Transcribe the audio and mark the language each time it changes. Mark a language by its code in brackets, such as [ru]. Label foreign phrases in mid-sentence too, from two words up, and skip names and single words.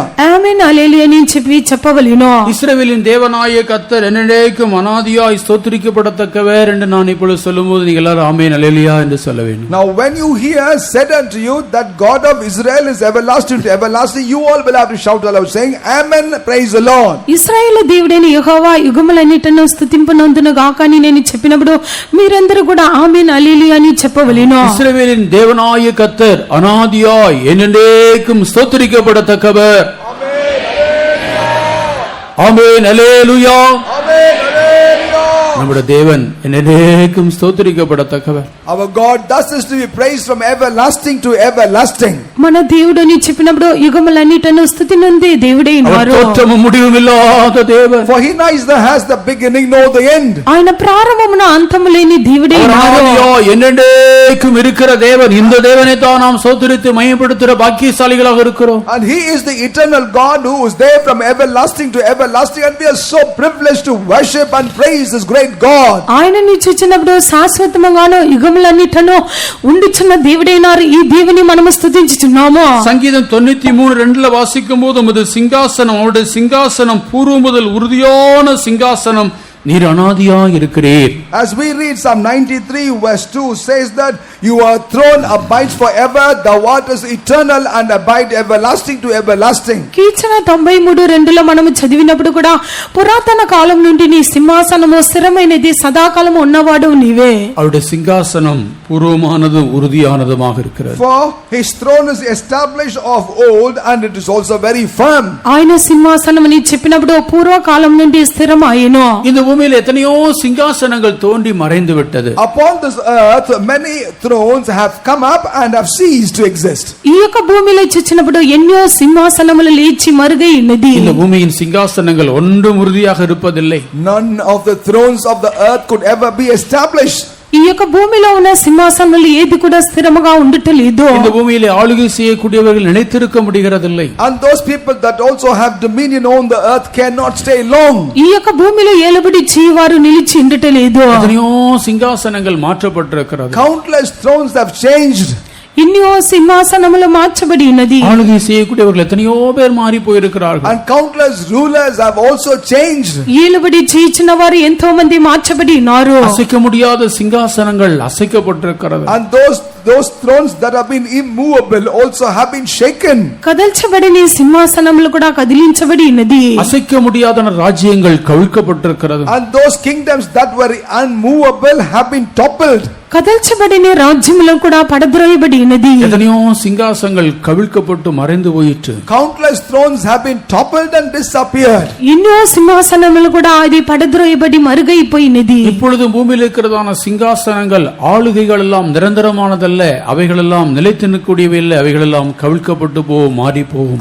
[te] ఆమేన్ హల్లెలూయా అని చెప్పవలెను. [ta] இஸ்ரவேலின் தேவனாகிய கர்த்தர் என்றென்றைக்கும் அநாதியாய் ஸ்தோத்திரிக்கப்படத்தக்கவர் என்று நான் இப்பொழுது சொல்லும்போது நீங்கள் எல்லாரும் ஆமென் அல்லேலூயா என்று சொல்ல வேண்டும். [en] Now when you hear said unto you that God of Israel is everlasting to everlasting, you all will have to shout aloud saying amen, praise the Lord. [te] ఇశ్రాయేలు దేవుడైన యెహోవా యుగములన్నిటను స్తుతింపనందును గాక అని నేను చెప్పినప్పుడు మీరందరూ కూడా ఆమేన్ హల్లెలూయా అని చెప్పవలెను. [ta] இஸ்ரவேலின் தேவனாகிய கர்த்தர் அநாதியாய் என்றென்றைக்கும் ஸ்தோத்திரிக்கப்படத்தக்கவர். ஆமென் அல்லேலூயா. நம்முடைய தேவன் என்றென்றைக்கும் ஸ்தோத்திரிக்கப்படத்தக்கவர். [en] Our God thus is to be praised from everlasting to everlasting. [te] మన దేవుడని చెప్పినప్పుడు యుగములన్నిటను స్తుతినందే దేవుడే [ta] அவர் [te] ఉన్నారు. [ta] தோற்றமும் முடிவுமில்லாத தேவன். [en] For he neither has the beginning nor the end. [te] ఆయన ప్రారంభమున అంతము లేని దేవుడే ఉన్నారు. [ta] அநாதியாய் என்றென்றைக்கும் இருக்கிற தேவன். இந்த தேவனை தான் நாம் ஸ்தோத்திரித்து மகிமைப்படுத்துகிற பாக்கியசாலிகளாக இருக்கிறோம். [en] And he is the eternal God who is there from everlasting to everlasting, and we are so privileged to worship and praise this great God. [te] ఆయనని చూచినప్పుడు శాశ్వతముగాను యుగములన్నిటను ఉండిచున్న దేవుడైనారు. ఈ దేవుని మనము స్తుతించుచున్నాము. [ta] சங்கீதம் 93:2 வாசிக்கும் போது உமது சிங்காசனம், அவருடைய சிங்காசனம் பூர்வ முதல் உறுதியான சிங்காசனம், நீர் அநாதியாய் இருக்கிறீர். [en] As we read Psalm 93 verse 2 says that your throne abides forever, thou art is eternal and abide everlasting to everlasting. [te] కీర్తన 93:2లో మనము చదివినప్పుడు కూడా పురాతన కాలం నుండి నీ సింహాసనము స్థిరమైనది, సదాకాలము ఉన్నవాడు నీవే. [ta] அவருடைய சிங்காசனம் பூர்வமானதும் உறுதியானதுமாக இருக்கிறது. [en] For his throne is established of old and it is also very firm. [te] ఆయన సింహాసనం అని చెప్పినప్పుడు పూర్వకాలం నుండి స్థిరమాయెను. [ta] இந்த பூமியில் எத்தனையோ சிங்காசனங்கள் தோன்றி மறைந்து விட்டது. [en] Upon this earth many thrones have come up and have ceased to exist. [te] ఈ యొక్క భూమిలో చూచినప్పుడు ఎన్నో సింహాసనములు లేచి మరుగై ఉన్నది. [ta] இந்த பூமியின் சிங்காசனங்கள் ஒன்றும் உறுதியாக இருப்பதில்லை. [en] None of the thrones of the earth could ever be established. [te] ఈ యొక్క భూమిలో ఉన్న సింహాసనములు ఏది కూడా స్థిరముగా ఉండటలేదు. [ta] இந்த பூமியிலே ஆளுகை செய்யக்கூடியவர்கள் நிலைத்திருக்க முடிகிறதில்லை. [en] And those people that also have dominion on the earth cannot stay long. [te] ఈ యొక్క భూమిలో ఏలుబడి చేయవారు నిలిచి ఉండటలేదు. [ta] எத்தனையோ சிங்காசனங்கள் மாற்றப்பட்டிருக்கிறது. [en] Countless thrones have changed. [te] ఎన్నో సింహాసనములు మార్చబడి ఉన్నది. [ta] ஆளுகை செய்யக்கூடியவர்கள் எத்தனையோ பேர் மாறி போயிருக்கிறார்கள். [en] And countless rulers have also changed. [te] ఏలుబడి చేయించిన వారు ఎంతో మంది మార్చబడి ఉన్నారు. [ta] அசைக்க முடியாத சிங்காசனங்கள் அசைக்கப்பட்டிருக்கிறது. [en] And those thrones that have been immovable also have been shaken. [te] కదల్చబడిన సింహాసనములు కూడా కదిలించబడి ఉన్నది. [ta] அசைக்க முடியாத ராஜ்யங்கள் கவிழ்க்கப்பட்டிருக்கிறது. [en] And those kingdoms that were unmovable have been toppled. [te] కదల్చబడిన రాజ్యములు కూడా పడద్రోయబడి ఉన్నది. [ta] எத்தனையோ சிங்காசனங்கள் கவிழ்க்கப்பட்டு மறைந்து போயிற்று. [en] Countless thrones have been toppled and disappeared. [te] ఎన్నో సింహాసనములు కూడా అది పడద్రోయబడి మరుగైపోయినది. [ta] இப்பொழுது பூமியில் இருக்கிறதான சிங்காசனங்கள் ஆளுகைகள் எல்லாம் நிரந்தரமானதல்ல, அவைகள் எல்லாம் நிலைத்து நிற்கக்கூடியவை இல்லை, அவைகள் எல்லாம் கவிழ்க்கப்பட்டு போகும், மாறி போகும்.